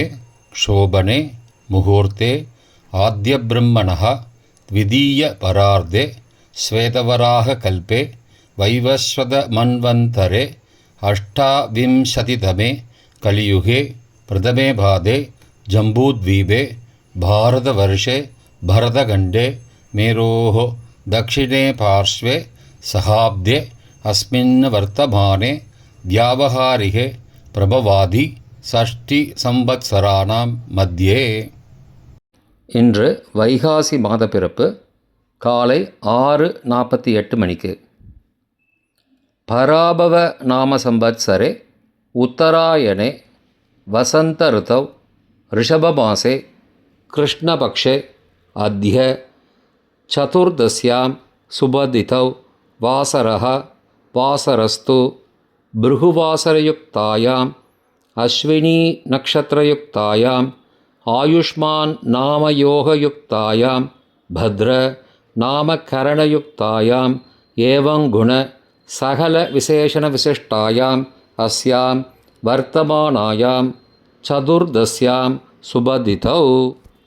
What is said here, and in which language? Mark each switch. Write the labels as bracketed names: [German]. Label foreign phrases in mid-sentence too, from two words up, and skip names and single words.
[Sanskrit] शोभने मुहूर्ते आद्य ब्रह्मणः द्वितीय परार्धे श्वेतवराह कल्पे वैवस्वत मन्वन्तरे अष्टाविंशतितमे कलियुगे प्रथमे पादे जम्बूद्वीपे भारतवर्षे भरतखण्डे मेरोः दक्षिणे पार्श्वे सहाब्दे अस्मिन् वर्तमाने व्यावहारिके प्रभवादि षष्ठी संवत्सराणां मध्ये. [Tamil] இன்று வைகாசி மாத பிறப்பு காலை 6:48 மணிக்கு. [Sanskrit] पराभव नाम संवत्सरे उत्तरायणे वसन्त ऋतौ ऋषभमासे कृष्णपक्षे अद्य चतुर्दश्यां सुबदितौ वासरः वासरस्तु भृगुवासरयुक्तायाम् अश्विनी नक्षत्रयुक्तायाम् आयुष्मान् नामयोगयुक्तायां भद्र नामकरणयुक्तायां एवं गुण सकल विशेषण विशिष्टायाम् अस्यां वर्तमानायां चतुर्दश्यां सुबदितौ